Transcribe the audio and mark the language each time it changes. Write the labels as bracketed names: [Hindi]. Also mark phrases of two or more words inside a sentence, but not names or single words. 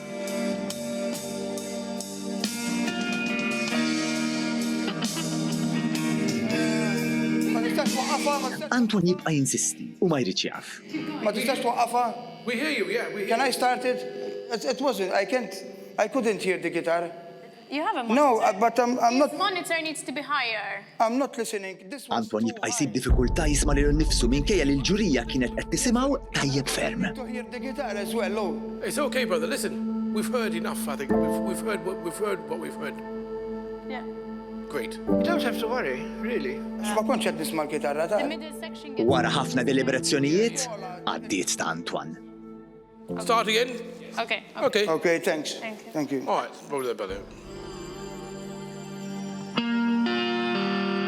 [Maltese] Anton jibqa' jinsisti u ma jridx jaf. Ma tistax twaqqafha? [English] We hear you, yeah. Can I start it? It wasn't. I couldn't hear the guitar. You have a monitor. No, but I'm not. This monitor needs to be higher. I'm not listening. [Maltese] Anton jibqa' jsib diffikultà jisma' lil nnifsu minkejja li l-ġurija kienet qed tisimgħu tajjeb ferm. [English] To hear the guitar as well, oh. It's okay, brother. Listen, we've heard enough, I think. We've heard what we've heard. Yeah. Great. You don't have to worry, really. [Maltese] Ma kontx qed nisma' l-kitarra ta'. [English] The middle section gets... [Maltese] Wara ħafna deliberazzjonijiet, għaddiet ta' Antoine. [English] Start again? Okay. Okay, thanks. Thank you. Thank you. All right, brother.